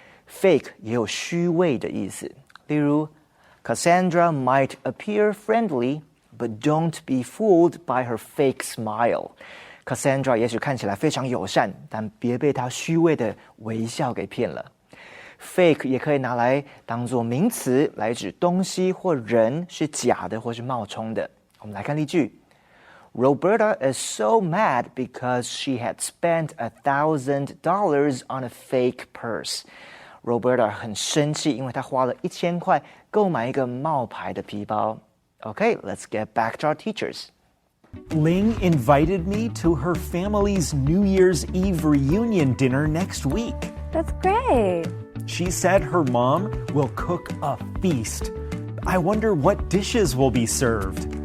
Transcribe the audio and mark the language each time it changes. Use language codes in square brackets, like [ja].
[zh] Fake 也有虚伪的意思，例如 [en] Cassandra might appear friendly, but don't be fooled by her fake smile. [zh] Cassandra 也许看起来非常友善，但别被她虚伪的微笑给骗了。 Fake 也可以拿来当作名词，来指东西或人是假的或是冒充的。我们来看例句。 [en] Roberta is so mad because she had spent $1,000 on a fake purse. [zh] Roberta 很生气，因为她花了1000块购买一个冒牌的皮包。 [en] Okay, let's get back to our teachers. Ling invited me to her family's New Year's Eve reunion dinner next week. That's great. She said her mom will cook a feast. I wonder what dishes will be served.